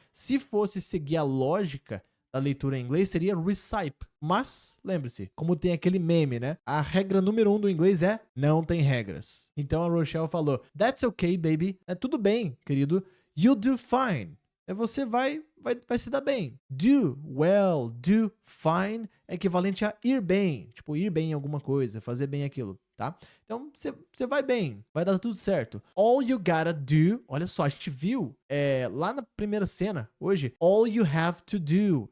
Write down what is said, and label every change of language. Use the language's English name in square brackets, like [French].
[Portuguese] Se fosse seguir a lógica da leitura em inglês, seria recipe. Mas, lembre-se, como tem aquele meme, né? A regra número 1 do inglês é não tem regras. Então a Rochelle falou, [English] that's okay, baby. [Portuguese] É tudo bem, querido. [English] You'll do fine. [Portuguese] Você vai se dar bem. Do well, do fine é equivalente a ir bem. Tipo, ir bem em alguma coisa, fazer bem aquilo, tá? Então, você vai bem, vai dar tudo certo. [English] All you gotta do, [Portuguese] olha só, a gente viu lá na primeira cena, hoje, [English] all you have to do.